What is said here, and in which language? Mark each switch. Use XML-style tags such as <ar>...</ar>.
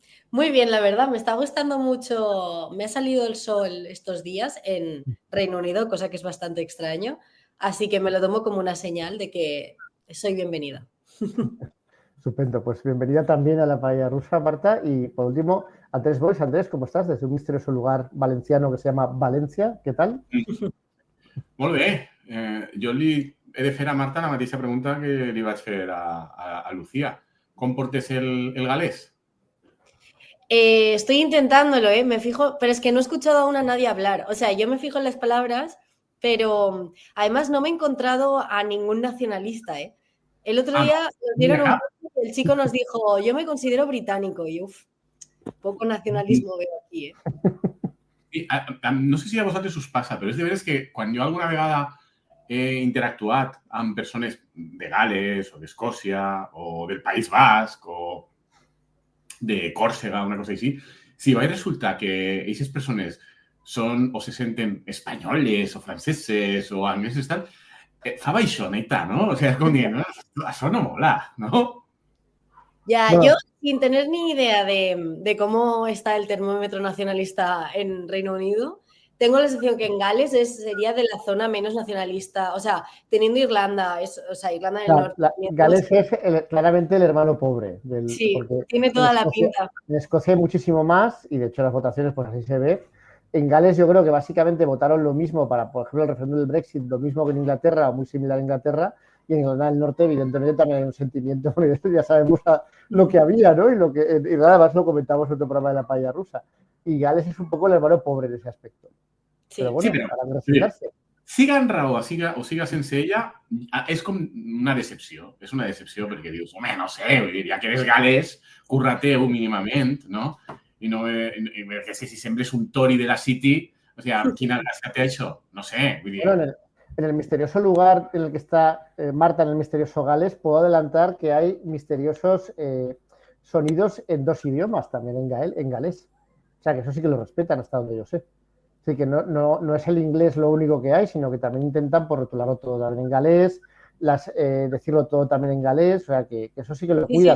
<es>Muy bien, la verdad, me está gustando mucho. Me ha salido el sol estos días en Reino Unido, cosa que es bastante extraño. Así que me lo tomo como una señal de que soy bienvenida. Estupendo, pues bienvenida también a la paella rusa, Marta. Y por último, Andrés Boix. Andrés, ¿cómo estás? Desde un misterioso lugar valenciano que se llama Valencia. ¿Qué tal?</es> <ca>Molt bé. Jo he de fer a Marta la mateixa pregunta que li vaig fer a Lucía. Com portes el galès?</ca> <es>Estoy intentándolo, me fijo, pero es que no he escuchado aún a nadie hablar. O sea, yo me fijo en las palabras, pero además no me he encontrado a ningún nacionalista, El otro día nos dieron el chico nos dijo, yo me considero británico, y poco nacionalismo veo aquí,</es> <ca>No sé si a vosaltres us passa, però és de veres que quan jo alguna vegada he interactuat amb persones de Gales o d'Escòcia o del País Basc o de Còrsega, una cosa així, si va resultar que aquestes persones són o se senten espanyoles o franceses o angleses tal, fa baixoneta, ¿no? O sea, com dient, això no mola, ¿no?</ca> <es>Ya, bueno, yo sin tener ni idea de cómo está el termómetro nacionalista en Reino Unido, tengo la sensación que en Gales sería de la zona menos nacionalista, o sea, teniendo Irlanda, Irlanda del Norte. Gales es claramente el hermano pobre. Sí, tiene toda la pinta. En Escocia hay muchísimo más y de hecho las votaciones pues así se ve. En Gales yo creo que básicamente votaron lo mismo para, por ejemplo, el referéndum del Brexit, lo mismo que en Inglaterra o muy similar a Inglaterra. Y en Irlanda del Norte, evidentemente, también hay un sentimiento, porque ya sabemos lo que había, ¿no? Y lo que Irlanda, además, lo comentamos en otro programa de la paella rusa. Y Gales es un poco el hermano pobre en ese aspecto. Sí. Però bueno, para resignarse.</es> <ca>Siga en raó o siga sense ella, és com una decepció. És una decepció perquè dius, home, no sé, ja que eres galès, curra-te-ho mínimament, no? I no, és que si sempre és un Tory de la City, o sea, quina gràcia té això? No sé, vull dir...</ca> <es>Bueno, en el misterioso lugar en el que está Marta, en el misterioso Gales, puedo adelantar que hay misteriosos sonidos en dos idiomas también en galés. O sea, que eso sí que lo respetan hasta donde yo sé. Así que no es el inglés lo único que hay, sino que también intentan por rotularlo todo también en galés, decirlo todo también en galés, o sea, que eso sí que lo cuida.</es>